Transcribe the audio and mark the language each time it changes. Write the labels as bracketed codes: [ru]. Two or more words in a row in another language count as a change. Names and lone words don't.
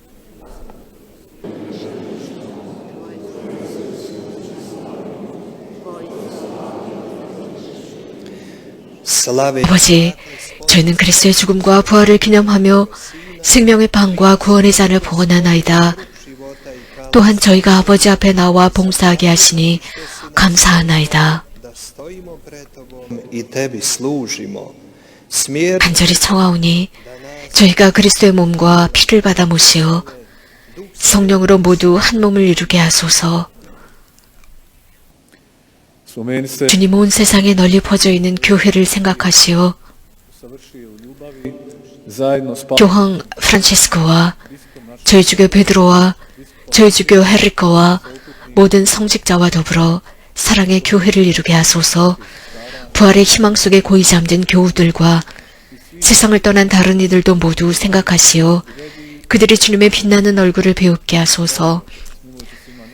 [hr] slave [ko] 아버지, 저희는 그리스도의 죽음과 부활을 기념하며 생명의 빵과 구원의 잔을 봉헌하나이다. 또한 저희가 아버지 앞에 나와 봉사하게 하시니 감사하나이다. [hr] da stojimo pred Tobom i Tebi služimo. Smjer [ko] 간절히 청하오니 저희가 그리스도의 몸과 피를 받아 모시어 성령으로 모두 한 몸을 이루게 하소서. [hr] Spomenite [ko] 주님 온 세상에 널리 퍼져 있는 교회를 생각하시어 [hr] savršio u ljubavi zajedno s [ko] 교황 프란치스코와 저희 주교 베드로와 저희 주교 헤리코와 모든 성직자와 더불어 사랑의 교회를 이루게 하소서. 부활의 희망 속에 고이 잠든 교우들과 세상을 떠난 다른 이들도 모두 생각하시어 그들이 주님의 빛나는 얼굴을 배웁게 하소서.